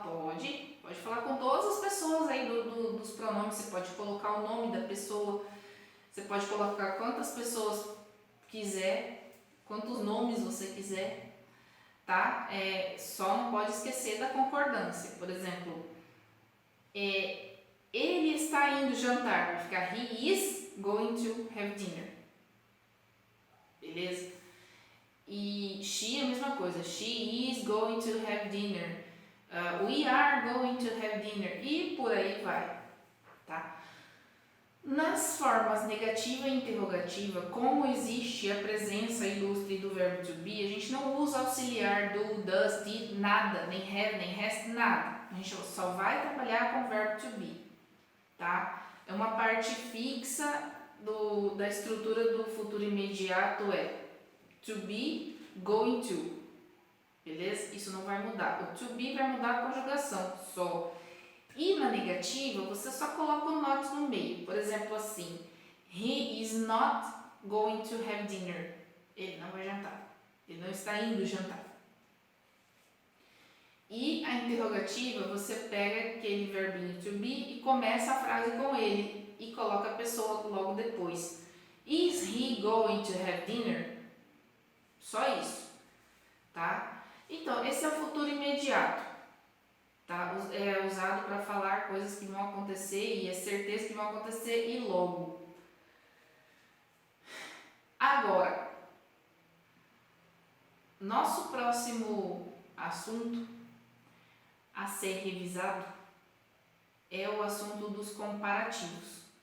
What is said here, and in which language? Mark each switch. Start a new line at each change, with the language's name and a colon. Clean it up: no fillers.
Portuguese: Pode falar com todas as pessoas aí dos pronomes, você pode colocar o nome da pessoa, você pode colocar quantas pessoas quiser, quantos nomes você quiser, tá? Só não pode esquecer da concordância. Por exemplo, ele está indo jantar, vai ficar
English: he is going to have dinner.
Portuguese: Beleza?
English: E she
Portuguese: é a mesma coisa,
English: she is going to have dinner. We are going to have dinner.
Portuguese: E por aí vai, tá? Nas formas negativa e interrogativa, como existe a presença ilustre do verbo to be, a gente não usa auxiliar do, does, did, nada, nem have, nem has, nada. A gente só vai trabalhar com o verbo to be, tá? É uma parte fixa da estrutura do futuro imediato, é to be, going to. Beleza? Isso não vai mudar. O to be vai mudar a conjugação só. E na negativa, você só coloca o not no meio. Por exemplo, assim,
English: he is not going to have dinner.
Portuguese: Ele não vai jantar. Ele não está indo jantar. E a interrogativa, você pega aquele verbinho to be e começa a frase com ele e coloca a pessoa logo depois.
English: Is he going to have dinner?
Portuguese: Só isso, tá? Então, esse é o futuro imediato, tá? É usado para falar coisas que vão acontecer e é certeza que vão acontecer e logo. Agora, Nosso próximo assunto a ser revisado é o assunto dos comparativos.